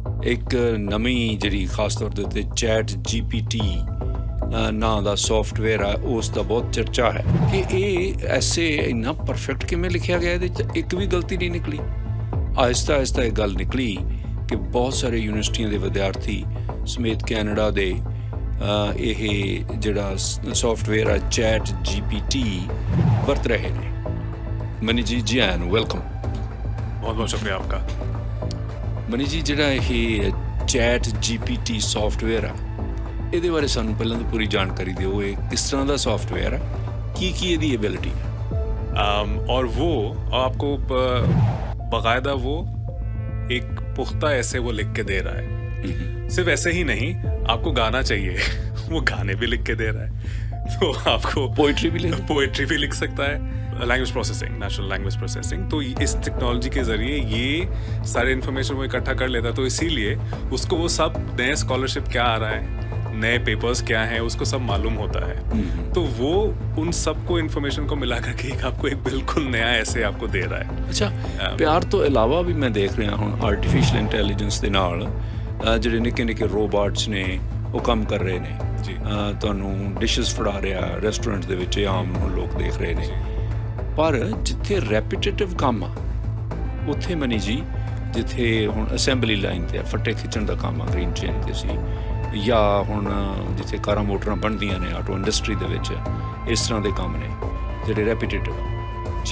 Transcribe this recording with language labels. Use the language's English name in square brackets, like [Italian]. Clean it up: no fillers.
[Punjabi] ਇੱਕ ਨਵੀਂ ਜਿਹੜੀ ਖਾਸ ਤੌਰ ਦੇ ਉੱਤੇ ਚੈਟ GPT ਨਾਂ ਦਾ ਸੋਫਟਵੇਅਰ ਆ, ਉਸ ਦਾ ਬਹੁਤ ਚਰਚਾ ਹੈ ਕਿ ਇਹ ਐਸੇ ਇੰਨਾ ਪਰਫੈਕਟ ਕਿਵੇਂ ਲਿਖਿਆ ਗਿਆ, ਇਹਦੇ 'ਚ ਇੱਕ ਵੀ ਗਲਤੀ ਨਹੀਂ ਨਿਕਲੀ। ਆਹਿਸਤਾ ਆਹਿਸਤਾ ਇਹ ਗੱਲ ਨਿਕਲੀ ਕਿ ਬਹੁਤ ਸਾਰੇ ਯੂਨੀਵਰਸਿਟੀਆਂ ਦੇ ਵਿਦਿਆਰਥੀ ਸਮੇਤ ਕੈਨੇਡਾ ਦੇ ਇਹ ਜਿਹੜਾ ਸੋਫਟਵੇਅਰ ਆ ਚੈਟ GPT ਵਰਤ ਰਹੇ ਨੇ। ਮਨੀ ਜੀ ਆਇਆਂ ਨੂੰ ਵੈਲਕਮ। [Hindi] बहुत बहुत शुक्रिया आपका। [Punjabi] ਮਨੀ ਜੀ, ਜਿਹੜਾ ਇਹ ਚੈਟ GPT ਸੋਫਟਵੇਅਰ ਆ, ਇਹਦੇ ਬਾਰੇ ਸਾਨੂੰ ਪਹਿਲਾਂ ਤਾਂ ਪੂਰੀ ਜਾਣਕਾਰੀ ਦਿਓ। ਇਹ ਕਿਸ ਤਰ੍ਹਾਂ ਦਾ ਸੋਫਟਵੇਅਰ ਆ, ਕੀ ਇਹਦੀ [Hindi] एबिलिटी है? और वो आपको बाकायदा वो एक पुख्ता ऐसे वो लिख के दे रहा है। सिर्फ ऐसे ही नहीं, आपको गाना चाहिए वो गाने भी लिख के दे रहा है। तो आपको पोइट्री भी लिख सकता है। Language processing, natural language processing, तो इस टेक्नोलॉजी के ज़रिए ये सारे इन्फॉर्मेशन वो इकट्ठा कर लेता है। तो इसीलिए उसको वो सब नए स्कॉलरशिप क्या आ रहा है, नए पेपर्स क्या हैं, उसको सब मालूम होता है। तो वो उन सबको इन्फॉर्मेशन को मिला करके आपको एक बिल्कुल नया ऐसे आपको दे रहा है। अच्छा, प्यार तो इलावा भी मैं देख रहा हूँ आर्टिफिशियल इंटैलीजेंस [Punjabi] ਦੇ ਨਾਲ ਜਿਹੜੇ ਨਿੱਕੇ ਰੋਬੋਟਸ ਨੇ ਉਹ ਕੰਮ ਕਰ ਰਹੇ ਨੇ ਜੀ। ਤੁਹਾਨੂੰ ਡਿਸ਼ਸ ਫੜਾ ਰਿਹਾ ਰੈਸਟੋਰੈਂਟ ਦੇ ਵਿੱਚ, ਆਮ ਨੂੰ ਲੋਕ ਦੇਖ ਰਹੇ ਨੇ। ਪਰ ਜਿੱਥੇ ਰੈਪੀਟੇਟਿਵ ਕੰਮ ਆ, ਉੱਥੇ ਮਨੀ ਜੀ, ਜਿੱਥੇ ਹੁਣ ਅਸੈਂਬਲੀ ਲਾਈਨ 'ਤੇ ਫੱਟੇ ਖਿੱਚਣ ਦਾ ਕੰਮ ਆ ਗ੍ਰੀਨ ਚੇਨ 'ਤੇ ਸੀ, ਜਾਂ ਹੁਣ ਜਿੱਥੇ ਕਾਰਾਂ ਮੋਟਰਾਂ ਬਣਦੀਆਂ ਨੇ ਆਟੋ ਇੰਡਸਟਰੀ ਦੇ ਵਿੱਚ, ਇਸ ਤਰ੍ਹਾਂ ਦੇ ਕੰਮ ਨੇ ਜਿਹੜੇ ਰੈਪੀਟੇਟਿਵ ਆ।